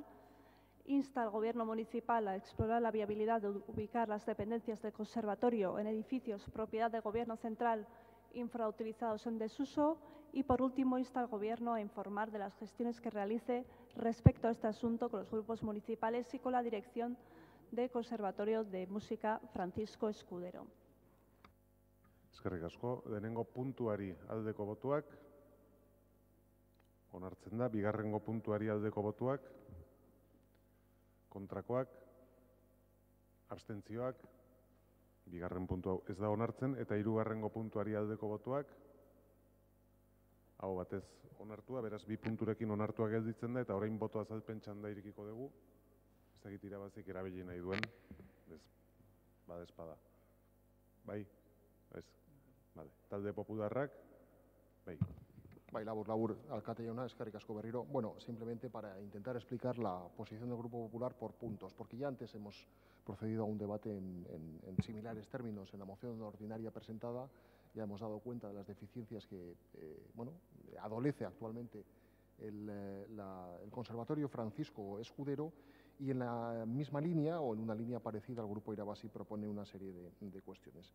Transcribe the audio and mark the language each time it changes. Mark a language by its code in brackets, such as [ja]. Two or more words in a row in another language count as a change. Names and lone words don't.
[es] Insta al Gobierno municipal a explorar la viabilidad de ubicar las dependencias del conservatorio en edificios propiedad del Gobierno central infrautilizados en desuso y, por último, insta al Gobierno a informar de las gestiones que realice respecto a este asunto con los grupos municipales y con la Dirección del Conservatorio de Música Francisco Escudero. [eu] Eskerrik asko, lehenengo puntuari aldeko botuak, onartzen da, bigarrengo puntuari aldeko botuak, kontrakoak, abstentzioak, bigarren puntu hau ez da onartzen, eta hirugarrengo puntuari aldeko botuak, hau batez onartua, beraz bi punturekin onartua gelditzen da, eta orain boto azalpen txanda irikiko dugu, ez dakit Irabazik erabili nahi duen, badezpada. Bai? Ez? Vale. Talde popularrak? Bai. Bai, labur, alkate jauna, eskerrik asko berriro. [es] Bueno, simplemente para intentar explicar la posición del Grupo Popular por puntos, porque ya antes hemos procedido a un debate en similares términos en la moción ordinaria presentada, ya hemos dado cuenta de las deficiencias que, adolece actualmente el Conservatorio Francisco Escudero, y en la misma línea o en una línea parecida el Grupo Irabazi propone una serie de cuestiones.